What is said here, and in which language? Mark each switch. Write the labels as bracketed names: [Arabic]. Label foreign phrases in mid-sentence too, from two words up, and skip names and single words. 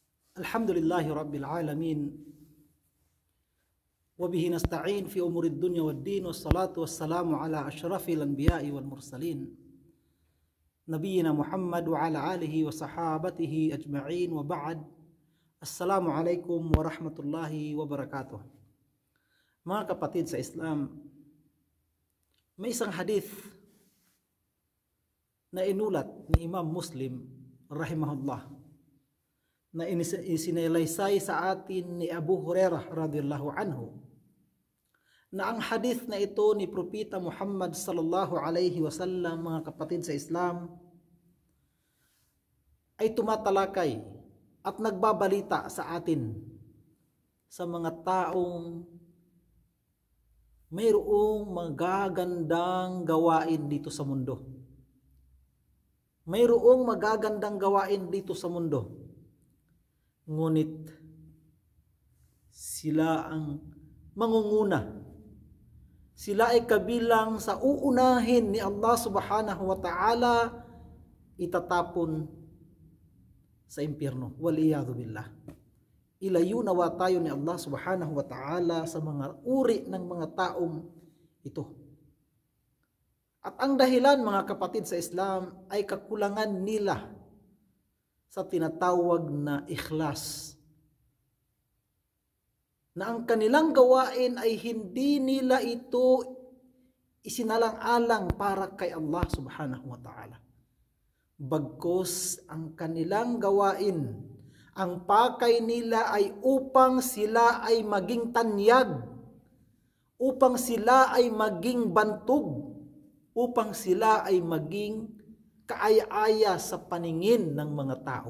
[Arabic] الحمد لله رب العالمين وبه نستعين في أمور الدنيا والدين. والصلاة والسلام على أشرف الأنبياء والمرسلين. نبينا محمد وعلى آله وصحابته أجمعين وبعد. السلام عليكم ورحمة الله وبركاته. [Filipino] Mga kapatid sa Islam, may isang hadith na inulat ni Imam Muslim rahimahullah na isinalaysay sa atin ni Abu Hurairah [Arabic] رضي الله عنه [Filipino] na ang hadith na ito ni Propeta Muhammad [Arabic] صلى الله عليه وسلم, [Filipino] mga kapatid sa Islam, ay tumatalakay at nagbabalita sa atin sa mga taong mayroong magagandang gawain dito sa mundo. Mayroong magagandang gawain dito sa mundo. Ngunit sila ang mangunguna. Sila ay kabilang sa uunahin ni Allah [Arabic] سبحانه وتعالى [Filipino] itatapon sa impyerno. [Arabic] والعياذ بالله. [Filipino] Ilayo nawa tayo ni Allah [Arabic] سبحانه وتعالى [Filipino] sa mga uri ng mga taong ito. At ang dahilan, mga kapatid sa Islam, ay kakulangan nila sa tinatawag na ikhlas. Na ang kanilang gawain ay hindi nila ito isinalang-alang para kay Allah [Arabic] سبحانه وتعالى. [Filipino] Bagkus ang kanilang gawain, ang pakay nila ay upang sila ay maging tanyag, upang sila ay maging bantog, upang sila ay maging kaaya-aya sa paningin ng mga tao.